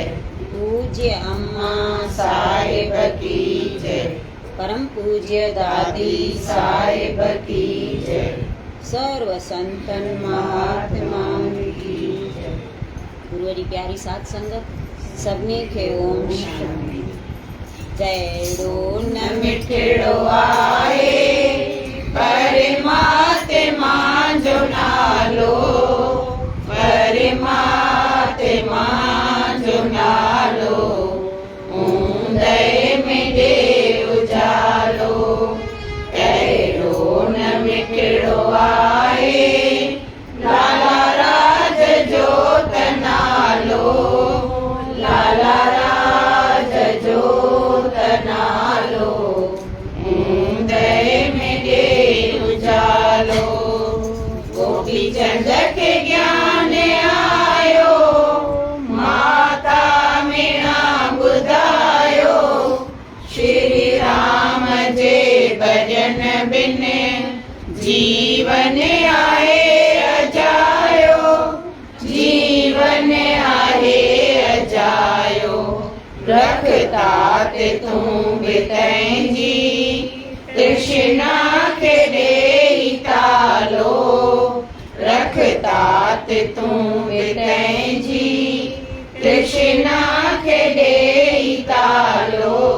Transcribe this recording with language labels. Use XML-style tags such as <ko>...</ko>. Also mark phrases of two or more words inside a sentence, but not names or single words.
<hi>पूज्य अम्मा साहिब की जय। परम पूज्य दादी साहिब की जय। सर्व संतन महात्माओं की जय।</hi> <sd>गुरुवारी प्यारी सात संगत सबने खे ओम शांति। जयड़ो न मिठड़ो आहे परमात्मा जो नालो, परमात्मा जो नालो, ऊंदे में दे उजालो। कहिड़ो न मिठड़ो आहे लाला राज जोत नालो, लाला राज जोत नालो, ऊंदे में दे उजालो। गोपी चंद के ज्ञान आयो, माता मीणा ॿुधायो। श्री राम जे भजन बिन जीवन आहे अजायो, जीवन आहे अजायो। रखता ते तूं बि तंहिंजी तृष्णा खे ॾेई तालो, रखता ते तूं बि तंहिंजी तृष्णा खे ॾेई तालो।</sd>